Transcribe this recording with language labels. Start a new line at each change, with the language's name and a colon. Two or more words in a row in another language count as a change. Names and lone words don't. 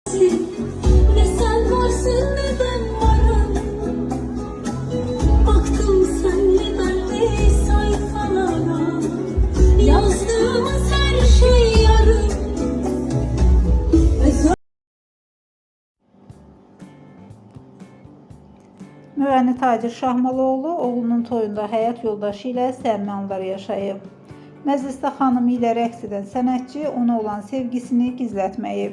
Turkish: Ne sen varsın ne ben varım. Baktım senle benle sayfalara, yazdığımız her şey yarım.
Azerbaijani: Müğənni Tacir Şahmalıoğlu oğlunun toyunda həyat yoldaşı ilə səmimi anlar yaşayıb. Məclisdə xanımı ilə rəqs edən sənətçi ona olan sevgisini gizlətməyib.